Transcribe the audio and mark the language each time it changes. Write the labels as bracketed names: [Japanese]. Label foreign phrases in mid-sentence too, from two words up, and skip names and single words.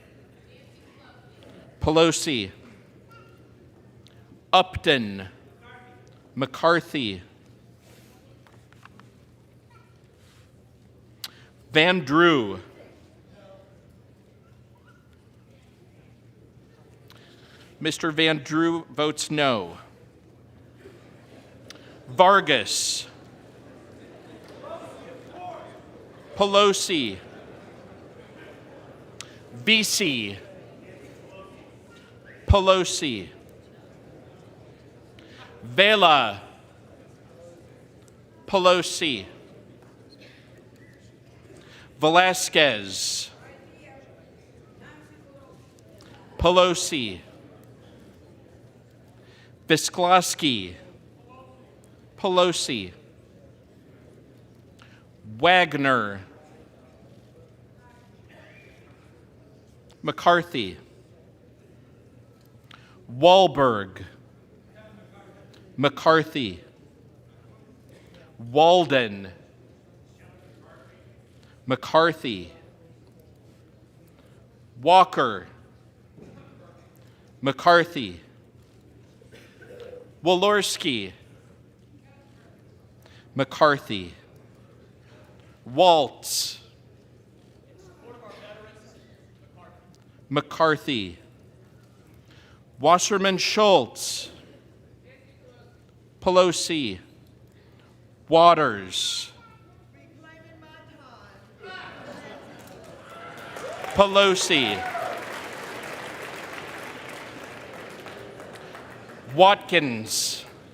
[English] Pelosi. Upton. McCarthy. Van Drew. Mr. Van Drew votes no. Vargas. Pelosi. Vesey. Pelosi. Vela. Pelosi. Velasquez. Pelosi. Visklosky. Pelosi. Wagner. McCarthy. Wahlberg. McCarthy. Walden. McCarthy. Walker. McCarthy. Walorski. McCarthy. Waltz. McCarthy. Wasserman Schultz. Pelosi. Waters. Pelosi. Watkins.